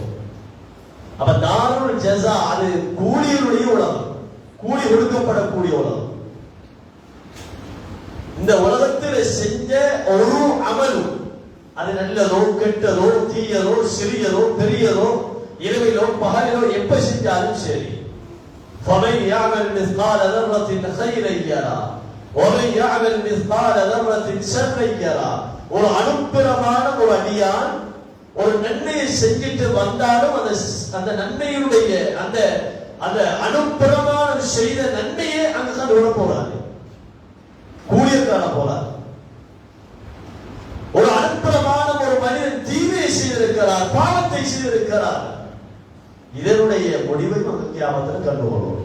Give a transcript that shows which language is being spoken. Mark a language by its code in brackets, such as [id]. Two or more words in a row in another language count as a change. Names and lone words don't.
[ta] அப்ப [ar] دار الجزاء [ta] அது கூலியுடைய உலகம், கூலி கொடுக்கப்படக்கூடிய உலகம். இந்த உலகத்தில் செஞ்ச ஒரு அமலும், அது நல்லதோ கெட்டதோ தீயதோ சிறியதோ பெரியதோ இரவிலோ பகலிலோ எப்ப செஞ்சாலும் சரி, [ar] فَمَنْ يَعْمَلْ مِثْقَالَ ذَرَّةٍ خَيْرًا يَرَهُ وَمَنْ يَعْمَلْ مِثْقَالَ ذَرَّةٍ شَرًّا يَرَهُ. [ta] ஒரு அனுப்பிரமான ஒரு அடியான் ஒரு நன்மையை செஞ்சிட்டு வந்தாலும் அந்த நன்மையுடைய அந்த அந்த அனுப்பிரமான செய்த நன்மையை அங்க தான் விட போறாரு, கூலிய காண போறாரு. ஒரு அனுப்பிரமான ஒரு மனிதன் தீமையை செய்திருக்கிறார், பாவத்தை செய்திருக்கிறார், இதனுடைய முடிவை நமக்கு கியாமத்தில் கண்டுகொள்வோம்.